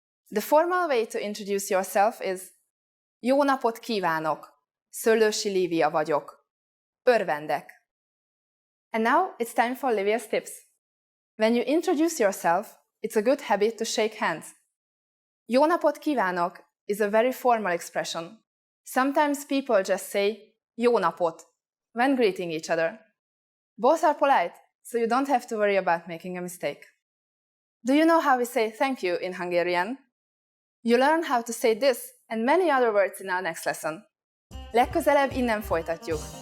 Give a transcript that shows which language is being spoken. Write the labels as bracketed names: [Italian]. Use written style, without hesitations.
[English] The formal way to introduce yourself is [Hungarian] Jó napot kívánok, Szöllősi Livia vagyok. Örvendek. [English] And now it's time for Livia's tips. When you introduce yourself, it's a good habit to shake hands. [Hungarian] Jó napot kívánok [English] is a very formal expression. Sometimes people just say [Hungarian] jó napot [English] when greeting each other. Both are polite, so you don't have to worry about making a mistake. Do you know how we say thank you in Hungarian? You learn how to say this and many other words in our next lesson. [Hungarian] Legközelebb innen folytatjuk.